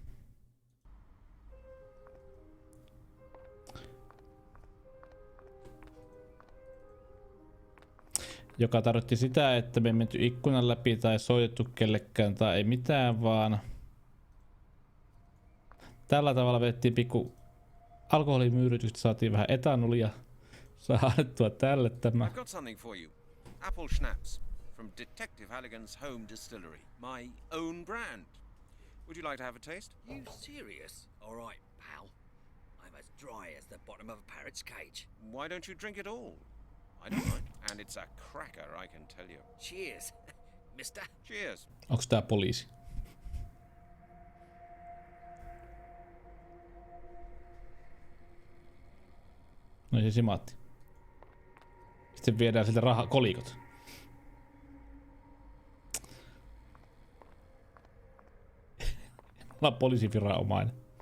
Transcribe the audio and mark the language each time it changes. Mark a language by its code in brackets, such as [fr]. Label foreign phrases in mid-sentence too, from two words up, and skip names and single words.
[fi] Joka tarkoitti sitä, että me ei menty ikkunan läpi tai soitettu kellekään tai ei mitään, vaan tällä tavalla vedettiin pikku alkoholimyyrytystä, saatiin vähän etanolia, saa annettua tälle tämä. [en] I've got something for you. Apple schnapps from Detective Halligan's home distillery. My own brand. Would you like to have a taste? You serious? All right, pal. I'm as dry as the bottom of a parrot's cage. Why don't you drink it all? I don't mind. And it's a cracker, I can tell you. Cheers, mister. Cheers. [fi] Onks tää poliisi? No se simaatti. Sitten viedään siltä kolikot. Mä oon poliisiviranomainen.